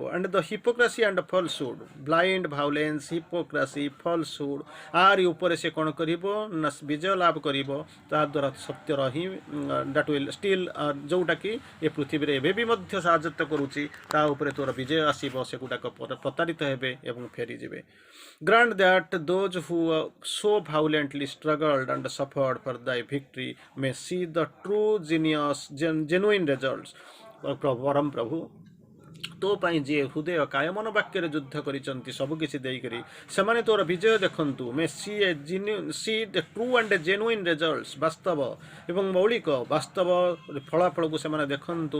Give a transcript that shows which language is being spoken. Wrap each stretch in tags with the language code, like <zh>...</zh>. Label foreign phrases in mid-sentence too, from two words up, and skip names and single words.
<en>and the hypocrisy and falsehood, blind violence, hypocrisy, falsehood,</en> <or>ଆରି ଉପରେ ସେ କ'ଣ କରିବ ନା ବିଜୟ ଲାଭ କରିବ। ତାଦ୍ୱାରା ସତ୍ୟର ହିଁ</or> <en>that will still,</en> <or>ଯେଉଁଟାକି ଏ ପୃଥିବୀରେ ଏବେ ବି ମଧ୍ୟ ସାହାଯ୍ୟ କରୁଛି, ତା ଉପରେ ତୋର ବିଜୟ ଆସିବ, ସେଗୁଡ଼ାକ ପ୍ରତାରିତ ହେବେ ଏବଂ ଫେରିଯିବେ।</or> <en>Grant that those who so violently struggled and suffered for thy victory may see the true genuine results.</en> <or>ପରମ ପ୍ରଭୁ, ତୋ ପାଇଁ ଯିଏ ହୃଦୟ କାୟମନ ବାକ୍ୟରେ ଯୁଦ୍ଧ କରିଛନ୍ତି, ସବୁକିଛି ଦେଇକରି ସେମାନେ ତୋର ବିଜୟ ଦେଖନ୍ତୁ।</or> <en>may see the true and genuine results,</en> <or>ବାସ୍ତବ ଏବଂ ମୌଳିକ ବାସ୍ତବ ଫଳାଫଳକୁ ସେମାନେ ଦେଖନ୍ତୁ।</or>